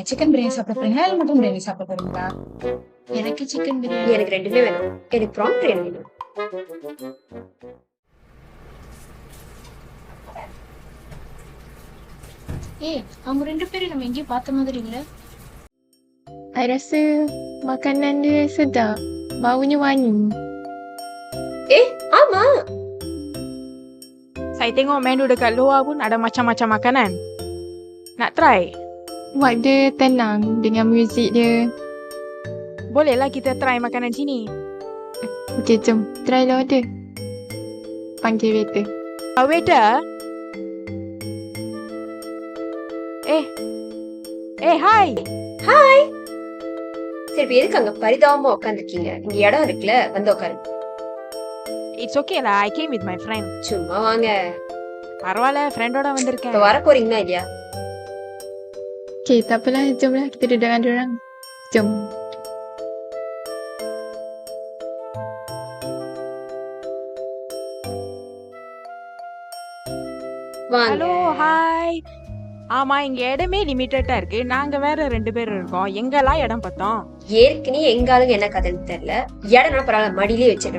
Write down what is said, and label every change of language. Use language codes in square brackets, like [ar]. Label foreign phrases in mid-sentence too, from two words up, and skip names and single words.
[ta] சிக்கன் பிரியாணி சாப்பிட போறீங்களா இல்ல மட்டன் பிரியாணி சாப்பிட போறீங்களா? எனக்கு சிக்கன் பிரியாணி. எனக்கு ரெண்டுமே வேணும். எனக்கு ப்ரான் பிரியாணி வேணும். அவங்க ரெண்டு பேரும் நம்ம எங்கேயும் பார்த்த மாதிரி இல்ல. [ms] I rasa makanan dia sedap. Baunya wangi. [ta] ஆமா. [ms] Saya tengok menu dekat luar pun ada macam-macam makanan. Nak try? Buat dia tenang dengan muzik dia. Bolehlah kita try makanan sini. Okey, jom. Try lah order. Panggil waiter. Waiter. Hi. [ta] சரி இப்ப எதுக்கு அங்க பரிதாபமா உட்காந்துருக்கீங்க? இங்க இடம் இருக்குல்ல, வந்து உட்காருங்க. [en] It's okay lah. I came with my friend. [ta] சும்மா வாங்க. பரவாயில்ல, ஃப்ரெண்டோட இப்ப வந்திருக்கேன். வர போறீங்களா இல்லையா? [ms] Okey, tak apalah. Jomlah kita duduk dengan diorang. Jom. [ta] வாங்க. ஹலோ, ஹாய். ஆமா, இங்க இடமே லிமிட்டடா இருக்கு. நாங்க வேற 2 பேர் இருக்கோம். எங்கெல்லாம் இடம் பார்த்தோம். ஏற்கனவே எங்க ஆளுங்க என்ன கதைன்னு தெரியல. இடம் பரவாயில்ல, மடியிலே வச்சிருக்கேன்.